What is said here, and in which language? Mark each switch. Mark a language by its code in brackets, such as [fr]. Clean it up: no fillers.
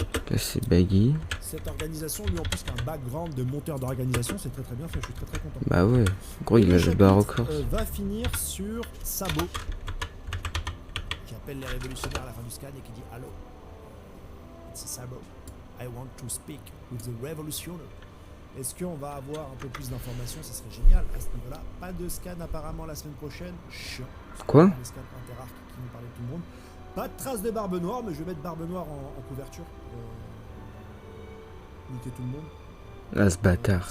[fr] Là, c'est Baggy. Cette organisation, lui en plus, qui a un background de monteur d'organisation, c'est très très bien fait. Je suis très très content. Bah ouais. Gros, il a le bar au corps. Va finir sur Sabo, qui appelle les révolutionnaires à la fin du scan et qui dit Allô, c'est Sabo. [en] I want to speak with the revolutionary. [fr] Est-ce qu'on va avoir un peu plus d'informations? Ça serait génial à ce niveau-là. Pas de scan apparemment la semaine prochaine. Chiant. Quoi? Les scans interarc qui nous parlaient de tout le monde. Pas de traces de Barbe Noire, mais je vais mettre Barbe Noire en couverture. Niquer tout le monde. Ah, ce bâtard.